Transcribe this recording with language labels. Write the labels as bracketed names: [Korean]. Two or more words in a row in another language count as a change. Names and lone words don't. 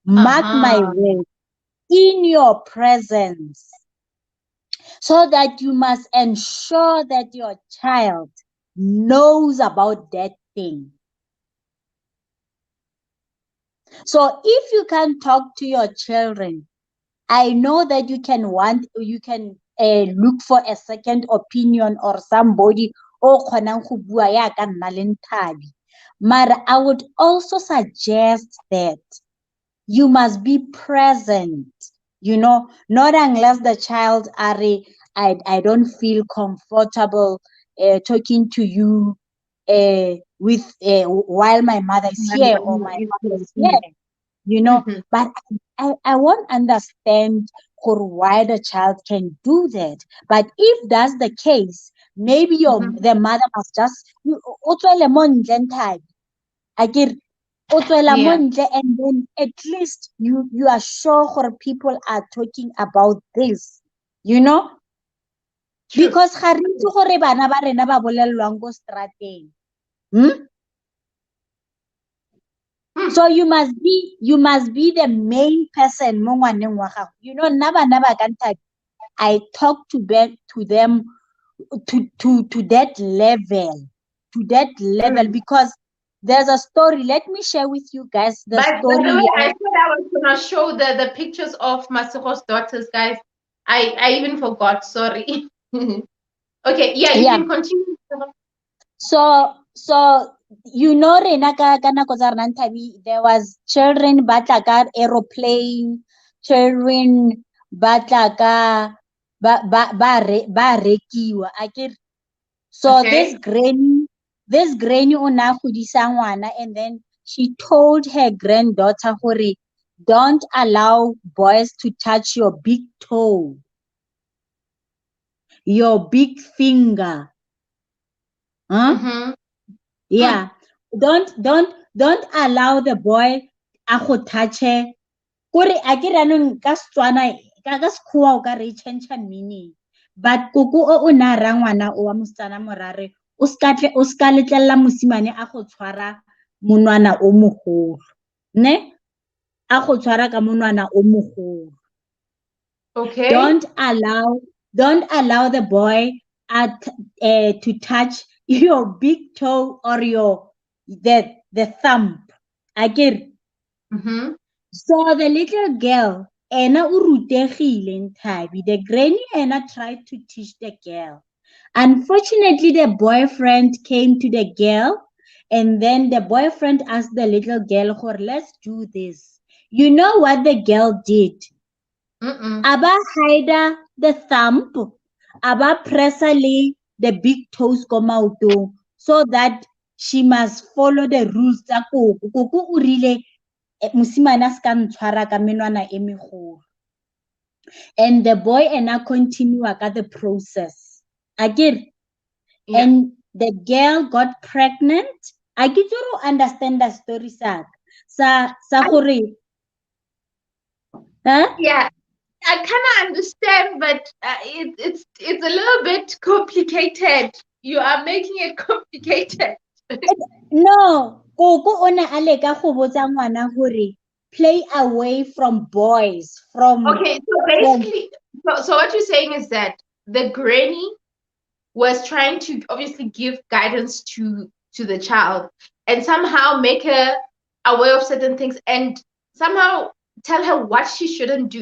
[English] Mark my word, in your presence, so that you must ensure that your child knows about that thing. So if you can talk to your children, I know that you can look for a second opinion or somebody [Tswana] o kgonang go bua ya ka nna le Nthabi. [English] Mara I would also suggest that you must be present, not unless the child I don't feel comfortable talking to you while my mother is here or my father is here, but I won't understand why the child can do that. But if that's the case, maybe the mother must just and then at least you are sure people are talking about this, True. [Tswana] because ga re itse gore bana ba rena ba bolelwang go strateng. [English] So you must be the main person [Tswana] mo ngwaneng wa gago. Nna bana ba ka Nthabi, [English] I talk to them to that level, because there's a story. Let me share with you guys the story. By the way, I said I was gonna show the pictures of Masego's daughters, guys. I even forgot. Sorry. Okay, yeah, you can continue. [Tswana] So rena ka nako tsa rena Nthabi, [English] there was children [Tswana] ba tla ka aeroplane, children ba tla ka ba rekiwa akere. [English] So Okay. this granny [Tswana] o na godisa ngwana, [English] and then she told her granddaughter gore don't allow boys to touch your big toe, your big finger. Yeah. Don't allow the boy [Tswana] a go [English] touch her. [Tswana] Kore akere anong ka Setswana ka Sekgowa o ka re [English] change meaning. [Tswana] But koko o na ra ngwana o wa mosetsana morare o ska letlelela mosimane a go tshwara monwana o mogolo, ne a go tshwara ka monwana o mogolo. [English] Okay. Don't allow the boy to touch your big toe or the thumb. Akere. So the little girl, [Tswana] ena o rutegile Nthabi. [English] The granny ena tried to teach the girl. Unfortunately, the boyfriend came to the girl, and then the boyfriend asked the little girl, let's do this. You know what the girl did? Aba hide the thumb, aba pressali the big toes [Tswana] ko maotong, [English] so that she must follow the rules [Tswana] tsa koko. Koko o rile mosimane a ska ntshwara ka menwana e megolo. [English] And the boy ena continue ka the process. [Tswana] Akere. [English] Yeah. And the girl got pregnant. I get to understand the story [Tswana] sa gore. Huh? [English] Yeah, I kind of understand, but it's a little bit complicated. You are making it complicated. No, [Tswana] koko ona a leka go botsa ngwana gore [English] play away from boys. Okay, so basically, so what you're saying is that the granny was trying to obviously give guidance to the child and somehow make her aware of certain things and somehow tell her what she shouldn't do.